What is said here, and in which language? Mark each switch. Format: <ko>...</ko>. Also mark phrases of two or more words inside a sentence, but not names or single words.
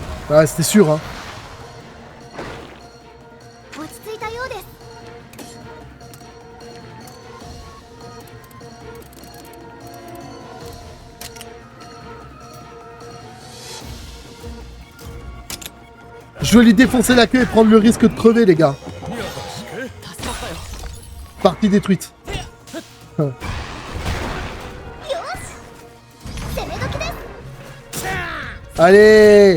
<fr>Ouais, c'était sûr, hein.</fr> <ja>落ち着いたようです。</ja> <fr>Je veux lui défoncer la queue et prendre le risque de crever, les gars. Partie détruite. Allez.</fr>